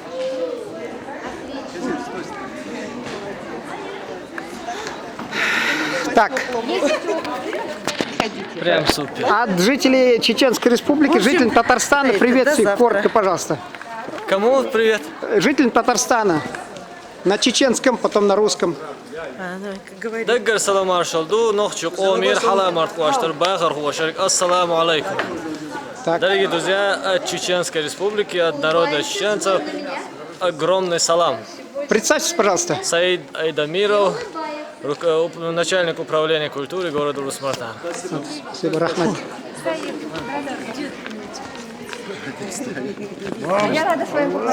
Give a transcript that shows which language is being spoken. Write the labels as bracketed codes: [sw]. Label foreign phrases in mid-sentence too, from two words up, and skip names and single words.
[ru] Так, Прям супер. от жителей Чеченской Республики, жителям Татарстана, приветствие, коротко, пожалуйста. Кому привет? Жителям Татарстана. На чеченском, потом на русском. [ce] Даггар салам аршалду, нохчук омир, халамарт ваштар, бахар хушарик, ассаламу алейкум. [ru] Так. Дорогие друзья, от Чеченской Республики, от народа чеченцев, огромный салам. Представьтесь, пожалуйста. Саид Айдамиров, начальник управления культуры города Урус-Мартан. Спасибо, Рахмат. Я рада с вами поговорить.